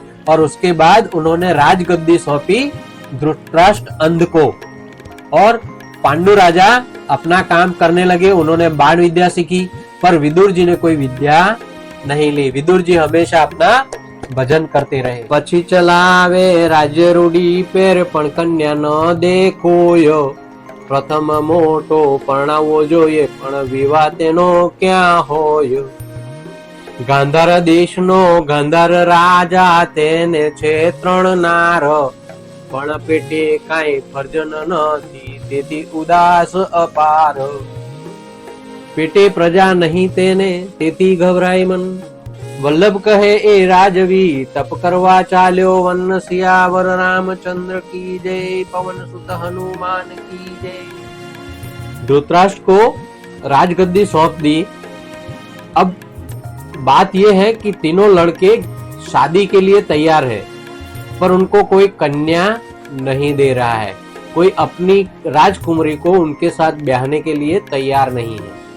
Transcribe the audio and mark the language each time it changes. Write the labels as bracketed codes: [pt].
[hi] और उसके बाद उन्होंने राजगद्दी सौंपी धृतराष्ट्र अंध को। और पांडु राजा अपना काम करने लगे, उन्होंने बाण विद्या सीखी, पर विदुर जी ने कोई विद्या नहीं ली। विदुर जी हमेशा अपना भजन करते रहे। [gu] પછી ચલાવે રાજ્ય રૂડી પેર પણ કન્યા ન દેખોય, પ્રથમ મોટો પરણાવવો જોઈએ પણ વિવાહ તેનો ક્યાં હોય। ગાંધાર દેશનો ગાંધાર રાજા તેને છે 3 નાર, પણ પેટે કાંઈ ફરજન નથી તેથી ઉદાસ અપાર। પેટે પ્રજા નહીં તેને તેથી ઘબરાય મન, वल्लभ कहे ए राजवी तप करवा चाल्यो वन। [hi] सियावर रामचंद्र की जय, पवन सुत हनुमान की जय। धृतराष्ट्र को राजगद्दी सौंप दी। अब बात यह है कि तीनों लड़के शादी के लिए तैयार है, पर उनको कोई कन्या नहीं दे रहा है, कोई अपनी राजकुमारी को उनके साथ ब्याहने के लिए तैयार नहीं है।